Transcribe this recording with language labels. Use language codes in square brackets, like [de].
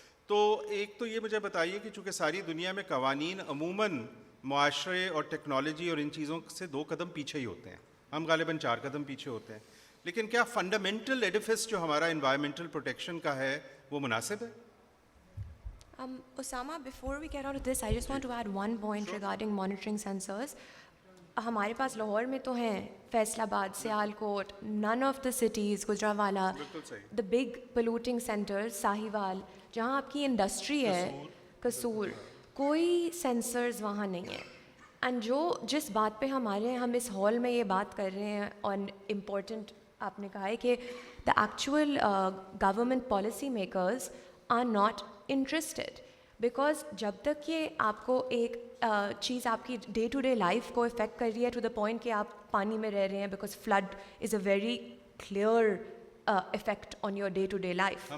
[ur] تو ایک تو یہ مجھے بتائیے کہ چونکہ ساری دنیا میں قوانین عموماً معاشرے اور ٹیکنالوجی اور ان چیزوں سے 2 قدم پیچھے ہی ہوتے ہیں, ہم غالباً 4 قدم پیچھے ہوتے ہیں, لیکن کیا فنڈامنٹل ایڈیفس جو ہمارا انوائرمنٹل پروٹیکشن کا ہے وہ مناسب ہے؟ [en] Osama, before we get on to this, I just want to add one point regarding monitoring sensors. [ur] ہمارے پاس لاہور میں تو ہیں, فیصل آباد, سیال کوٹ, [en] none of the cities, [ur] Gujranwala, [en] the big polluting centers, [ur] Sahiwal, جہاں آپ کی انڈسٹری ہے, قصور, کوئی سینسرز وہاں نہیں ہیں. اینڈ جس بات پہ ہم اس ہال میں یہ بات کر رہے ہیں آن امپورٹنٹ, آپ نے کہا ہے کہ [en] the actual government policy makers are not interested, [ur] because جب تک یہ آپ کو ایک چیز آپ کی ڈے ٹو ڈے لائف کو افیکٹ کر رہی ہے [en] to the point [ur] کہ آپ پانی میں رہ رہے ہیں, because [en] Flood is a very clear effect on your day to day life.